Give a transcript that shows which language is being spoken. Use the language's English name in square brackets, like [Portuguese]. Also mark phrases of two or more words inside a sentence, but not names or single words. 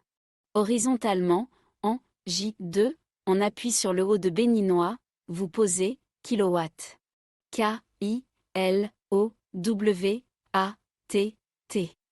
[French] Horizontalement, en J2, on appuie sur le haut de béninois, vous posez kilowatt. K, I, L, O, W, A, T, T.